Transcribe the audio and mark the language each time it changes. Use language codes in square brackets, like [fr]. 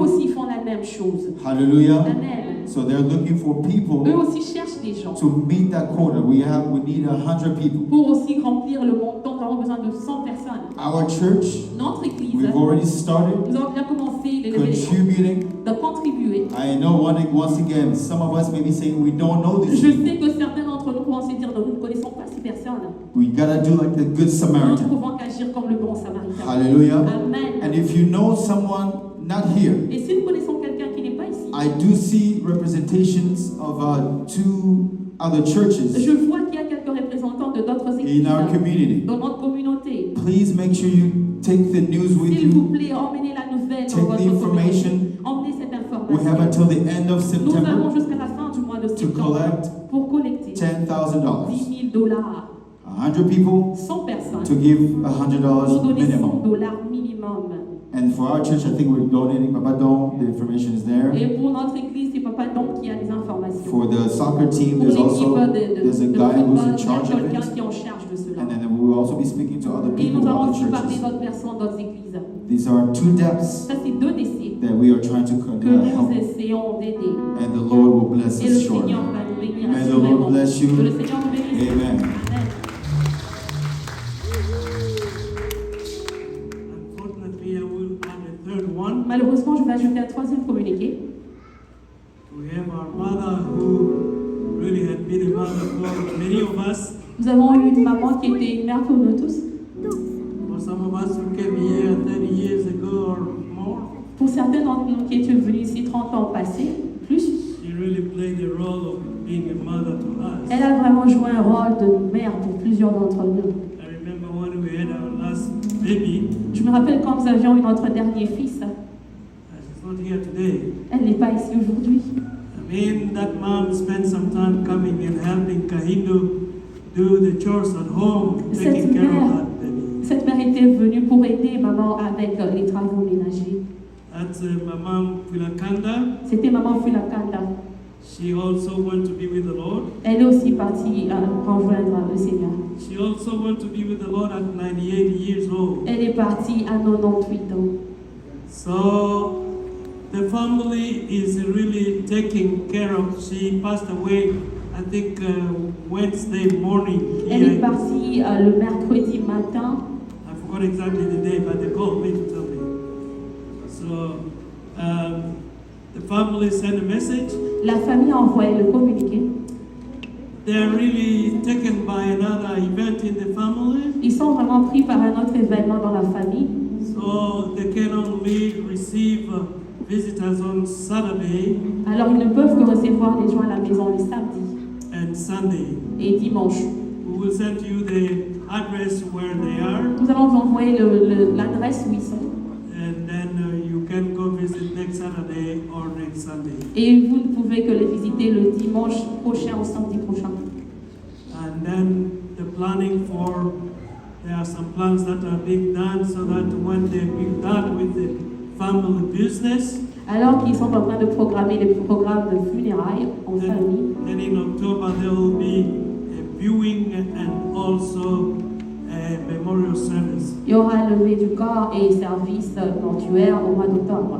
[fr] aussi font la même chose. Hallelujah. Amen. [en] So they're looking for [fr] Eux [en] people [fr] aussi cherchent des gens [en] to meet that quota. We need 100 people. [fr] pour aussi remplir le montant. Nous avons besoin de 100 personnes. [en] Our church, [fr] Notre église, [en] we've already started [fr] nous avons bien commencé les lever les fonds, [en] contributing. [fr] de contribuer. [en] I know once again, some of us may be saying we don't know [fr] Je [en] this. [fr] sais que certains d'entre nous pourront se dire nous ne connaissons pas ces personnes. [en] We gotta do like the Good [fr] Nous ne [en] Samaritan. [fr] pouvons qu'agir comme le bon samaritain. Hallelujah. Amen. [en] And if you know someone not here, [fr] Et si nous connaissons quelqu'un qui n'est pas ici, [en] I do see representations of 2 other churches [fr] je vois qu'il y a quelques représentants de d'autres églises [en] in our community. [fr] dans notre communauté. [en] Please make sure you take the news with [fr] S'il vous [en] you. [fr] plaît, emmenez la nouvelle dans [en] Take the [fr] votre communauté. [en] information. [fr] Emmenez cette [en] We have [fr] information. [en] until the end of [fr] Nous avons [en] September [fr] jusqu'à la fin du mois de [en] to [fr] septembre [en] collect [fr] pour collecter [en] $10,000. [fr] $10 000. [en] 100 people [fr] 100 personnes [en] to give [fr] pour [en] $100 [fr] donner [en] minimum. [fr] $100 minimum. [en] And for our church, I think we're donating Papa Don. The information is there. [fr] Et pour notre église, c'est Papa Dom qui a les informations. [en] For the soccer team, [fr] Pour [en] there's [fr] l'équipe [en] also [fr] de [en] there's a guy [fr] football, [en] who's in [fr] il y a [en] charge of [fr] quelqu'un [en] it. [fr] qui est en charge de cela. [en] And then we will also be speaking to other [fr] Et [en] people [fr] nous [en] in [fr] allons [en] other [fr] aussi parler [en] churches. [fr] d'autres personnes, d'autres églises. [en] These are 2 deaths [fr] Ça, c'est 2 décès [en] that we are trying to [fr] que nous [en] help. [fr] essayons d'aider. [en] And the Lord will bless [fr] Et le [en] us shortly. [fr] Seigneur va nous bénir [en] May the [fr] assurément. [en] Lord bless you. [fr] Que le Seigneur nous bénisse. Amen. Amen. [en] Unfortunately, I will add a third one. [fr] Malheureusement, je vais ajouter un 3e communiqué. [en] We have our mother who really had been a mother for many of us. [fr] Nous avons eu une maman qui était une mère pour nous tous. [en] For some of us who came here 30 years ago or more, [fr] Pour certains d'entre nous qui étaient venus ici 30 ans passés, plus, [en] she really played the role of being a mother to us. [fr] elle a vraiment joué un rôle de mère pour plusieurs d'entre nous. [en] I remember when we had our last baby, [fr] Je Je me rappelle quand nous avions eu notre dernier fils. [en] She's not here today. [fr] Elle n'est pas ici aujourd'hui. [en] I mean, that mom spent some time coming and helping Kahindo do the chores at home, taking care of that baby. [fr] Cette mère était venue pour aider maman avec les travaux ménagers. [en] That's Maman Fulakanda. [fr] C'était maman Fulakanda. [en] She also went to be with the Lord. [fr] Elle est aussi partie rejoindre le Seigneur. [en] She also went to be with the Lord at 98 years old. [fr] Elle est partie à 98 ans. [en] So the family is really taken care of. She passed away, I think, Wednesday morning. [fr] Elle est partie le mercredi matin. [en] I forgot exactly the day, but they called me to tell me. So the family sent a message. [fr] La famille a envoyé le communiqué. [en] They are really taken by another event in the family. [fr] Ils sont vraiment pris par un autre événement dans la famille. [en] So they can only receive visitors on Saturday [fr] Alors ils ne peuvent que recevoir les gens à la maison le samedi [en] and Sunday. [fr] et dimanche. [en] We will send you the address where they are, [fr] Nous allons vous envoyer l'adresse où ils sont. [en] and then you can go visit next Saturday or next Sunday. [fr] Et vous ne pouvez que les visiter le dimanche prochain ou samedi prochain. [en] And then the planning for, there are some plans that are being done so that when they be done with the family business, [fr] Alors qu'ils sont en train de programmer les programmes de funérailles en famille. [en] then in October there will be a viewing and also a memorial service. [fr] Il y aura levée du corps et service mortuaire au mois d'octobre.